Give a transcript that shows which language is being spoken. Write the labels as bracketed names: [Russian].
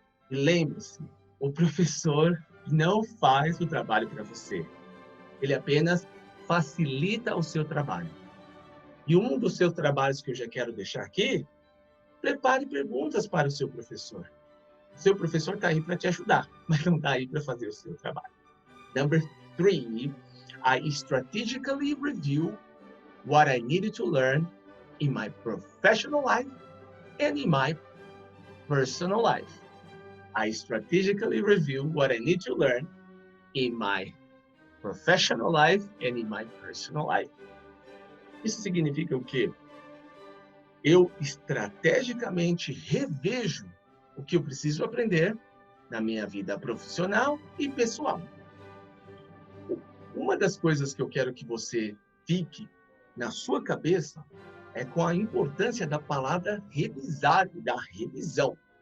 [Portuguese] E lembre-se, o professor não faz o trabalho para você. Ele apenas facilita o seu trabalho. E um dos seus trabalhos que eu já quero deixar aqui, prepare perguntas para o seu professor. O seu professor está aí para te ajudar, mas não está aí para fazer o seu trabalho. [English] Number 3, I strategically review what I needed to learn in my professional life and in my personal life. I strategically review what I need to learn in my professional life and in my personal life. [Portuguese] Isso significa o quê? Eu estrategicamente revejo o que eu preciso aprender na minha vida profissional e pessoal. Uma das coisas que eu quero que você fique na sua cabeça é com a importância da palavra revisar e da revisão.